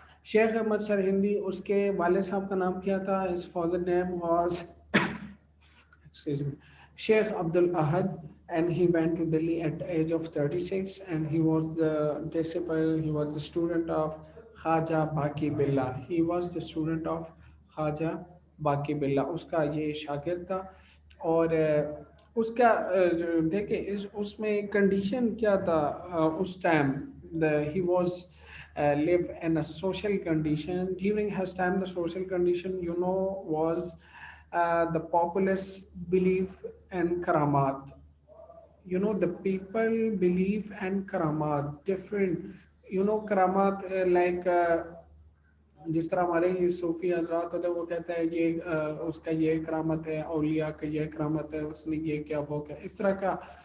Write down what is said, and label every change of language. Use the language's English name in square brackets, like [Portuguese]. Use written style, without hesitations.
[Urdu] شیخ احمد سرہندی، اس کے والد صاحب کا نام کیا تھا؟ [English] his father name was excuse me, Sheikh Abdul Ahad, and he went to Delhi at the age of 36, and he was the disciple, he was the student of Khaja Baqi Billah. He was the student of Khaja Baqi Billah. [Urdu] اس کا یہ شاگرد تھا. اور اس کا دیکھیں اس میں condition کیا تھا اس time. [English] He was live in a social condition. During his time, the social condition, was the populace belief in karamat. The people believe in karamat different. [Urdu] Karamat like جس طرح ہمارے یہ صوفی حضرات ہوتے ہیں، وہ کہتے ہیں یہ اس کا یہ کرامت ہے، اولیاء کا یہ کرامت ہے، اس نے یہ کیا وہ کیا، اس طرح کا.